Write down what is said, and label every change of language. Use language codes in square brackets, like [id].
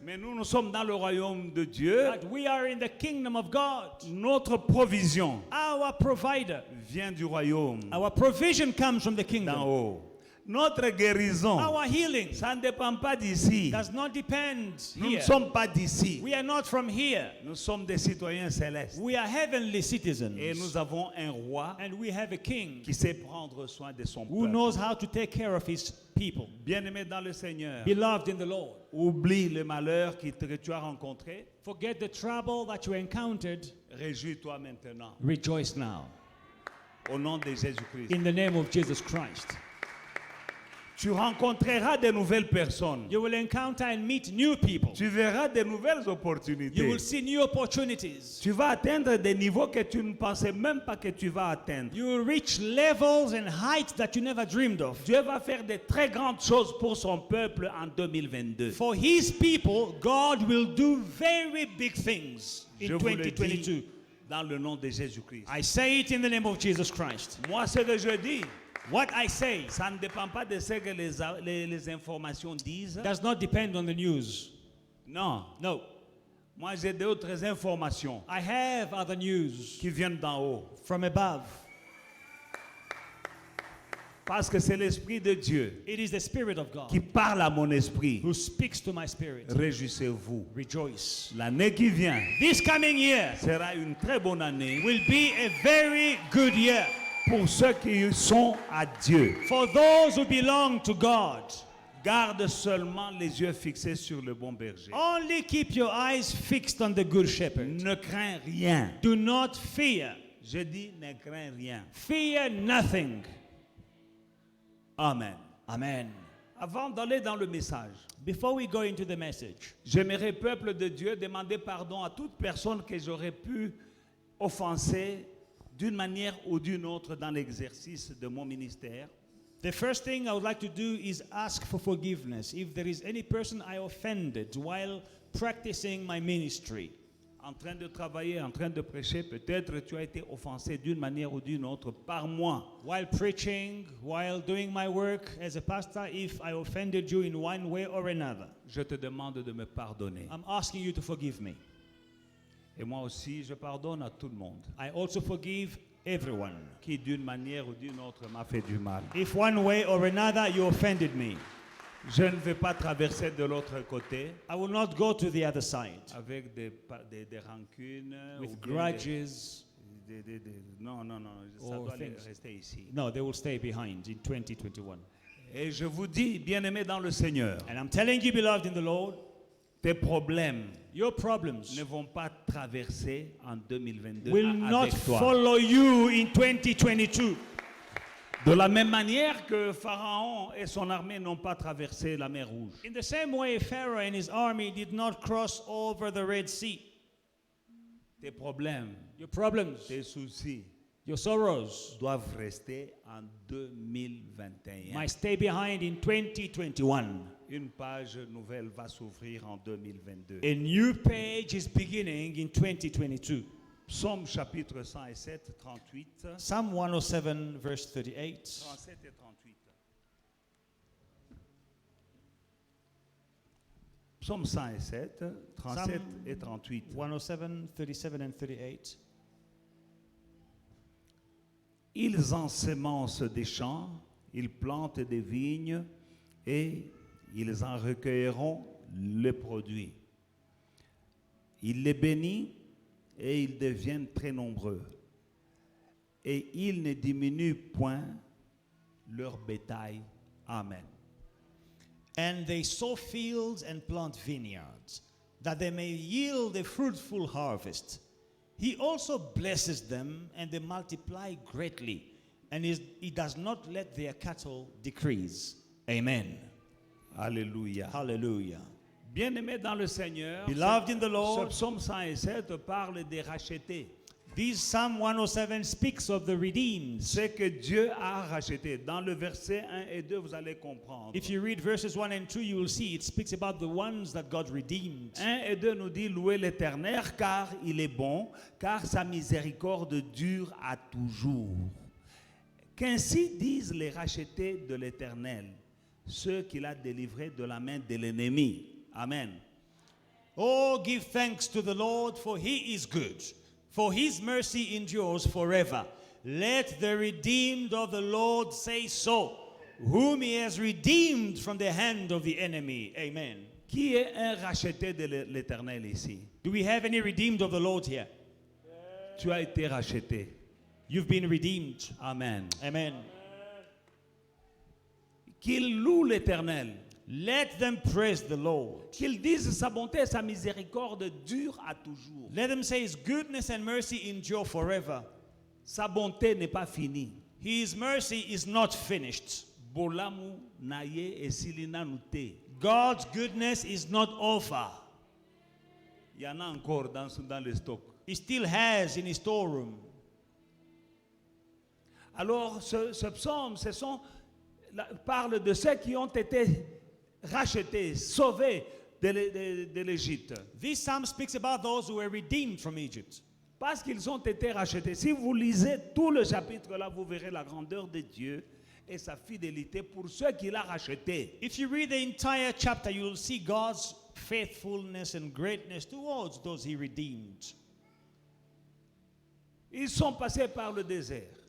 [fr] mais nous sommes dans le royaume de Dieu. [en] but we are in the kingdom of God. [fr] Notre provision [en] Our provider, [fr] vient du royaume [en] our provision comes from the [fr] d'en [en] kingdom. [fr] haut. Notre guérison, [en] Our healing [fr] ça ne dépend pas d'ici. [en] does not depend [fr] Nous ne [en] here. [fr] sommes pas d'ici. [en] We are not from here. [fr] Nous sommes des citoyens célestes. [en] We are heavenly citizens. [fr] Et nous avons un roi [en] And we have a king [fr] qui sait prendre soin de son [en] who [fr] peuple. [en] knows how to take care of his people. [fr] Bien-aimé dans le Seigneur, [en] Beloved in the Lord, [fr] oublie le malheur que tu as rencontré. [en] forget the trouble that you encountered. [fr] Réjouis-toi maintenant. [en] Rejoice now. [fr] Au nom de Jésus-Christ. [en] In the name of Jesus Christ. [fr] Tu rencontreras de nouvelles personnes. [en] You will encounter and meet new people. [fr] Tu verras de nouvelles [en] You [fr] opportunités. [en] will see new opportunities. [fr] Tu vas atteindre des niveaux que tu ne pensais même pas que tu vas atteindre. [en] You will reach levels and heights that you never dreamed of. [fr] Dieu va faire de très grandes choses pour son peuple en 2022. [en] For his people, God will do very big things in [fr] Je vous le [en] 2022. [fr] dis dans le nom de Jésus-Christ. [en] I say it in the name of Jesus Christ. [fr] Moi, ce que je dis, [en] What I say [fr] ça ne dépend pas de ce que les informations disent. [en] does not depend on the news. [fr] Non. [en] No. [fr] Moi, j'ai d'autres informations [en] I have other news [fr] qui viennent d'en haut. [en] from above. [fr] Parce que c'est l'Esprit de Dieu [en] It is the Spirit of God [fr] qui parle à mon esprit. [en] who speaks to my spirit. [fr] Réjouissez-vous. [en] Rejoice. [fr] L'année qui vient [en] This coming year [fr] sera une très bonne année [en] will be a very good year [fr] pour ceux qui sont à Dieu. [en] for those who belong to God. [fr] Garde seulement les yeux fixés sur le bon berger. [en] Only keep your eyes fixed on the good shepherd. [fr] Ne crains rien. [en] Do not fear. [fr] Je dis ne crains rien. [en] Fear nothing. [fr] Amen. [en] Amen. [fr] Avant d'aller dans le message, [en] Before we go into the message, [fr] j'aimerais, peuple de Dieu, demander pardon à toute personne que j'aurais pu offenser d'une manière ou d'une autre dans l'exercice de mon ministère. [en] the first thing I would like to do is ask for forgiveness if there is any person I offended while practicing my ministry. [fr] En train de travailler, en train de prêcher, peut-être tu as été offensé d'une manière ou d'une autre par moi. [en] While preaching, while doing my work as a pastor, if I offended you in one way or another, [fr] Je te demande de me pardonner. [en] I'm asking you to forgive me. [fr] Et moi aussi, je pardonne à tout le monde [en] I also forgive everyone. [fr] qui, d'une manière ou d'une autre, m'a fait du mal. [en] If one way or another you offended me, [fr] Je ne vais pas traverser de l'autre côté [en] I will not go to the other side [fr] avec des rancunes ou [en] with [fr] bien [en] grudges. [fr] non, ça [en] or [fr] doit [en] things. [fr] rester ici. [en] No, they will stay behind in 2021. [fr] Et je vous dis, bien-aimés dans le Seigneur, [en] And I'm telling you, beloved in the Lord, [fr] tes problèmes [en] your problems [fr] ne vont pas traverser en 2022 [en] will not [fr] avec toi. [en] follow you in 2022. [fr] De la même manière que Pharaon et son armée n'ont pas traversé la mer Rouge. [en] In the same way, Pharaoh and his army did not cross over the Red Sea. [fr] Tes problèmes, [en] Your problems, [fr] tes soucis [en] your sorrows [fr] doivent rester en 2021. [en] might stay behind in 2021. [fr] Une page nouvelle va s'ouvrir en 2022. [en] A new page is beginning in 2022. [fr] Psaume chapitre 107, 38. [en] Psalm 107, verse 38. [fr] 37 et 38. Psaume 107, 37 et 38. [en] 107, 37 and 38. [fr] Ils ensemencent des champs, ils plantent des vignes et ils en recueilleront le produit. Il les bénit et ils deviennent très nombreux. Et ils ne diminuent point leur bétail. Amen. [en] And they sow fields and plant vineyards, that they may yield a fruitful harvest. He also blesses them, and they multiply greatly, and he does not let their cattle decrease. Amen. [fr] Alléluia. [en] Hallelujah. [fr] Bien-aimés dans le Seigneur, [en] Beloved in the [fr] ce [en] Lord, [fr] psaume 107 parle des rachetés. [en] this Psalm 107 speaks of the redeemed. [fr] Ce que Dieu a racheté. Dans le verset 1 et 2, vous allez comprendre. [en] If you read verses 1 and 2, you will see it speaks about the ones that God redeemed. [fr] 1 et 2 nous dit louer l'Éternel car il est bon, car sa miséricorde dure à toujours. Qu'ainsi disent les rachetés de l'Éternel, ceux qu'il a délivrés de la main de l'ennemi. Amen. [en] Oh, give thanks to the Lord, for he is good, for his mercy endures forever. Let the redeemed of the Lord say so, whom he has redeemed from the hand of the enemy. Amen. [fr] Qui est un racheté de l'Éternel ici? [en] Do we have any redeemed of the Lord here? [fr] Tu as été racheté. [en] You've been redeemed. [fr] Amen. [en] Amen. [fr] Qu'il loue l'Éternel. [en] Let them praise the Lord. [fr] Qu'il dise sa bonté et sa miséricorde durent à toujours. [en] Let them say his goodness and mercy endure forever. [fr] Sa bonté n'est pas finie. [en] His mercy is not finished. [ln] Bolamu naye et silina nute. [en] God's goodness is not over. [fr] Il y en a encore dans le stock. [en] He still has in his storeroom. [fr] Alors, ce psaume, parle de ceux qui ont été rachetés, sauvés de l'Égypte. [en] This psalm speaks about those who were redeemed from Egypt. [fr] Parce qu'ils ont été rachetés. Si vous lisez tout le chapitre là, vous verrez la grandeur de Dieu et sa fidélité pour ceux qu'il a rachetés. [en] If you read the entire chapter, you will see God's faithfulness and greatness towards those he redeemed. [fr] Ils sont passés par le désert.